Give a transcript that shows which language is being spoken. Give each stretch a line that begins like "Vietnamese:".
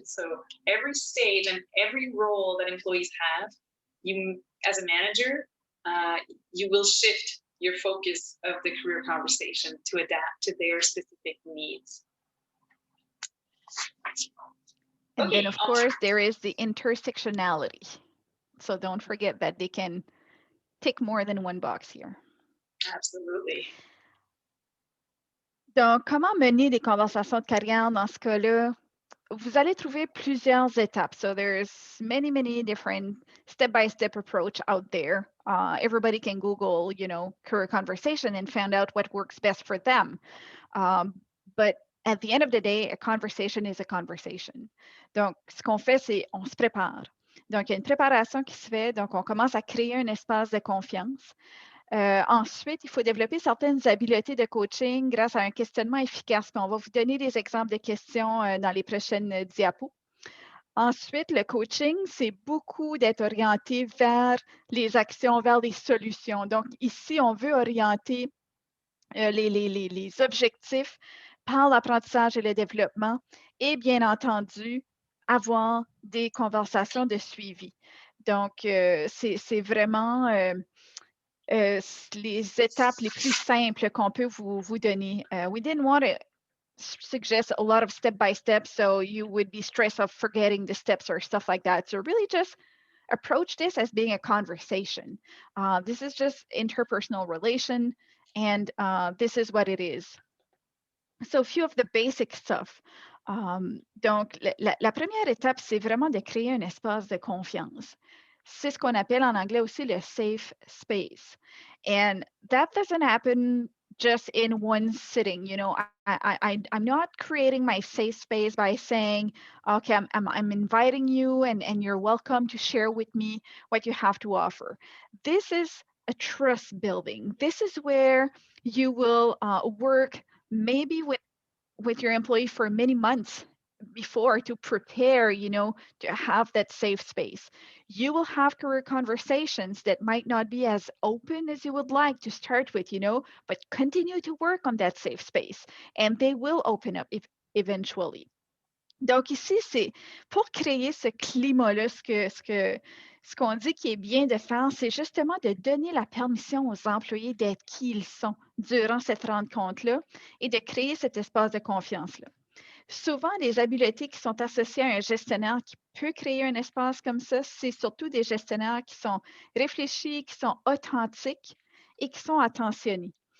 English: So every stage and every role that employees have, you as a manager, you will shift your focus of the career conversation to adapt to their specific needs. And then, of course, there is the intersectionality. So don't forget that they can tick more than one box here. Absolutely.
French: Donc, comment mener des conversations de carrière dans ce cas-là? Vous allez trouver plusieurs étapes.
English: So there's many different step-by-step approach out there. Everybody can Google, career conversation and find out what works best for them. But at the end of the day, a conversation is a conversation.
French: Donc, ce qu'on fait, c'est on se prépare. Donc, il y a une préparation qui se fait. Donc, on commence à créer un espace de confiance. Ensuite, il faut développer certaines habiletés de coaching grâce à un questionnement efficace. Puis on va vous donner des exemples de questions dans les prochaines diapos. Ensuite, le coaching, c'est beaucoup d'être orienté vers les actions, vers les solutions. Donc, ici, on veut orienter les objectifs par l'apprentissage et le développement et, bien entendu, avoir des conversations de suivi. Donc, c'est vraiment les étapes les plus simples qu'on peut vous donner.
English: We didn't want to suggest a lot of step-by-step, so you would be stressed of forgetting the steps or stuff like that. So really just approach this as being a conversation. This is just interpersonal relation, and this is what it is. So a few of the basic stuff.
French: Donc, la première étape, c'est vraiment de créer un espace de confiance. C'est ce qu'on appelle en anglais aussi le safe space.
English: And that doesn't happen just in one sitting. I'm not creating my safe space by saying, okay, I'm inviting you and you're welcome to share with me what you have to offer. This is a trust building. This is where you will work maybe with your employee for many months before to prepare, to have that safe space. You will have career conversations that might not be as open as you would like to start with, but continue to work on that safe space and they will open up eventually.
French: Donc ici, c'est pour créer ce climat-là, ce qu'on dit qui est bien de faire, c'est justement de donner la permission aux employés d'être qui ils sont durant cette rencontre-là et de créer cet espace de confiance-là. Souvent, les habiletés qui sont associées à un gestionnaire qui peut créer un espace comme ça, c'est surtout des gestionnaires qui sont réfléchis, qui sont authentiques et qui sont attentionnés.